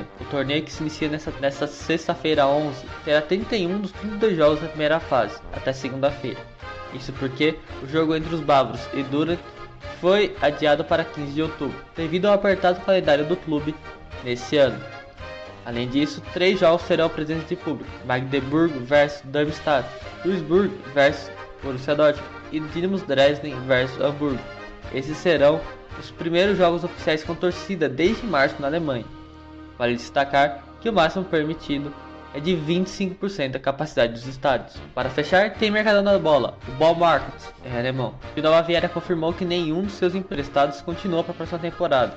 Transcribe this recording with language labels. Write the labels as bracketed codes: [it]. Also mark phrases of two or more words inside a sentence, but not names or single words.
[pt] O torneio, que se inicia nesta sexta-feira 11, terá 31 dos 32 jogos da primeira fase, até segunda-feira. Isso porque o jogo entre os bávaros e Düren foi adiado para 15 de outubro, devido ao apertado calendário do clube nesse ano. Além disso, 3 jogos terão presença de público: Magdeburg vs Darmstadt, Duisburg vs Borussia Dortmund e Dynamo Dresden vs Hamburgo. Esses serão os primeiros jogos oficiais com torcida desde março na Alemanha. Vale destacar que o máximo permitido é de 25% da capacidade dos estádios. Para fechar, tem Mercadona da Bola, o Baumarkt, em alemão. O da Baviera confirmou que nenhum dos seus emprestados continua para a próxima temporada.